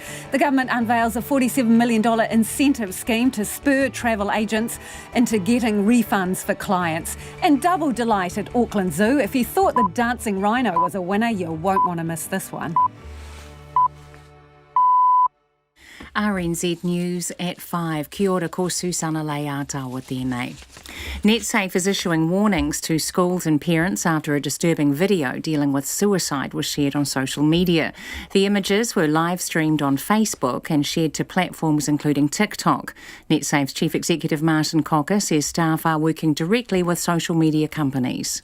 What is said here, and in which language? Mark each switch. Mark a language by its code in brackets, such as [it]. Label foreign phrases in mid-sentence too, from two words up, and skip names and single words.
[en] The government unveils a $47 million incentive scheme to spur travel agents into getting refunds for clients. And double delight at Auckland Zoo. If you thought the dancing rhino was a winner, you won't want to miss this one. RNZ News at 5. [mi] Kia ora, ko Susana Leata tēnei. [en] NetSafe is issuing warnings to schools and parents after a disturbing video dealing with suicide was shared on social media. The images were live streamed on Facebook and shared to platforms including TikTok. NetSafe's Chief Executive Martin Cocker says staff are working directly with social media companies.